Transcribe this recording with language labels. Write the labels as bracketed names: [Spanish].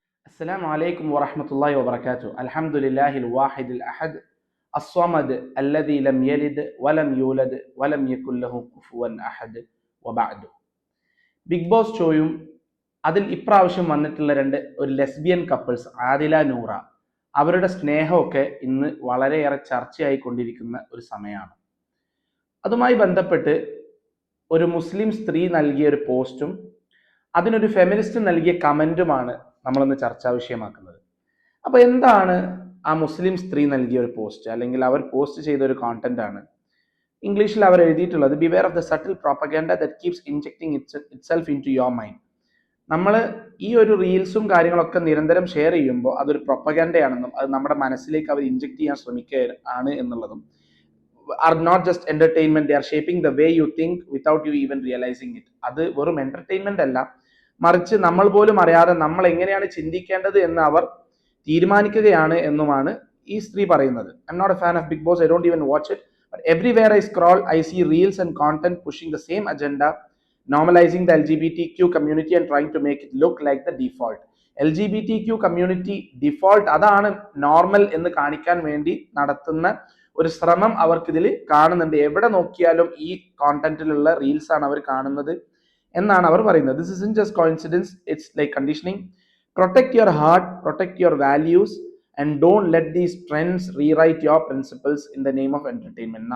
[Arabic] السلام عليكم ورحمة الله وبركاته. الحمد لله الواحد الأحد الصمد الذي لم يلد ولم يولد ولم يكن له كفوا أحد وبعد. [Malayalam] Big boss ഷോയും അതിൽ ഇപ്രാവശ്യം വന്നിട്ടുള്ള ഒരു ലെസ്ബിയൻ കപ്പിൾസ് ആദില നൂറ അവരുടെ സ്നേഹമൊക്കെ ഇന്ന് വളരെയേറെ ചർച്ചയായിക്കൊണ്ടിരിക്കുന്ന ഒരു സമയമാണ്. അതുമായി ബന്ധപ്പെട്ട് ഒരു മുസ്ലിം സ്ത്രീ നൽകിയ ഒരു പോസ്റ്റും അതിനൊരു ഫെമിനിസ്റ്റ് നൽകിയ കമൻറ്റുമാണ് നമ്മളൊന്ന് ചർച്ചാ വിഷയമാക്കുന്നത്. അപ്പോൾ എന്താണ് ആ മുസ്ലിം സ്ത്രീ നൽകിയ ഒരു പോസ്റ്റ്, അല്ലെങ്കിൽ അവർ പോസ്റ്റ് ചെയ്ത ഒരു കോണ്ടന്റ് ആണ്. [English] ഇംഗ്ലീഷിൽ അവർ എഴുതിയിട്ടുള്ളത് beware of the subtle propaganda that keeps injecting itself into your mind. [Malayalam] നമ്മൾ ഈ ഒരു റീൽസും കാര്യങ്ങളൊക്കെ നിരന്തരം ഷെയർ ചെയ്യുമ്പോൾ അതൊരു പ്രൊപ്പഗാൻഡയാണെന്നും അത് നമ്മുടെ മനസ്സിലേക്ക് അവർ ഇൻജെക്ട് ചെയ്യാൻ ശ്രമിക്കുകയാണ് എന്നുള്ളതും [English] are not just entertainment, they are shaping the way you think without you even realizing it. [Malayalam] അത് വെറും എന്റർടൈൻമെന്റ് അല്ല, മറിച്ച് നമ്മൾ പോലും അറിയാതെ നമ്മൾ എങ്ങനെയാണ് ചിന്തിക്കേണ്ടത് എന്ന് അവർ തീരുമാനിക്കുകയാണ് എന്നുമാണ് ഈ സ്ത്രീ പറയുന്നത്. [English] I'm not a fan of Big Boss, I don't even watch it, but everywhere I scroll I see reels and content pushing the same agenda, normalizing the LGBTQ community and trying to make it look like the default. LGBTQ community default, [Malayalam] അതാണ് normal എന്ന് കാണിക്കാൻ വേണ്ടി നടത്തുന്ന ഒരു ശ്രമം അവർക്കിതിൽ കാണുന്നുണ്ട്. എവിടെ നോക്കിയാലും ഈ കോണ്ടന്റിലുള്ള റീൽസ് ആണ് അവർ കാണുന്നത് എന്നാണ് അവർ പറയുന്നത്. [English] This isn't just coincidence, it's like conditioning. Protect your heart, protect your values and don't let these trends rewrite your principles in the name of entertainment.